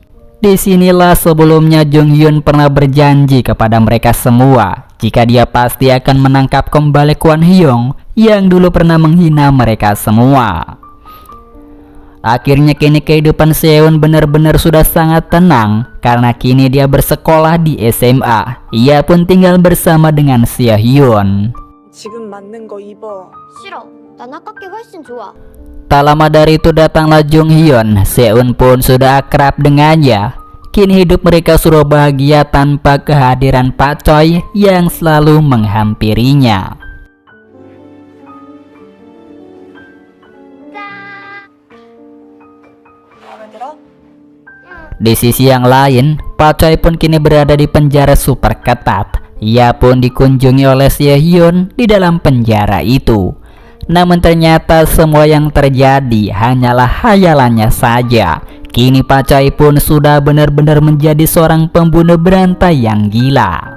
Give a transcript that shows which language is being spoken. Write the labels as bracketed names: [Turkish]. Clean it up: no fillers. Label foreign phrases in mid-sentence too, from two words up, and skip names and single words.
[Indonesian] Disinilah sebelumnya Jung Hyun pernah berjanji kepada mereka semua jika dia pasti akan menangkap kembali Kwon Hyung yang dulu pernah menghina mereka semua. Akhirnya kini kehidupan Seon benar-benar sudah sangat tenang karena kini dia bersekolah di SMA. Ia pun tinggal bersama dengan Seo-hyun. [Korean] 지금 맞는 거 입어. 싫어. 난 아깝게 훨씬 좋아. [Indonesian] Tak lama dari itu datanglah Jung Hyun. Seon pun sudah akrab dengannya. Kini hidup mereka sudah bahagia tanpa kehadiran Pak Choi yang selalu menghampirinya. [Korean] 마음에 들어? [Indonesian] Di sisi yang lain, Pak Choi pun kini berada di penjara super ketat. Ia pun dikunjungi oleh Seo-hyun di dalam penjara itu. Namun ternyata semua yang terjadi hanyalah hayalannya saja. Kini Pak Choi pun sudah benar-benar menjadi seorang pembunuh berantai yang gila.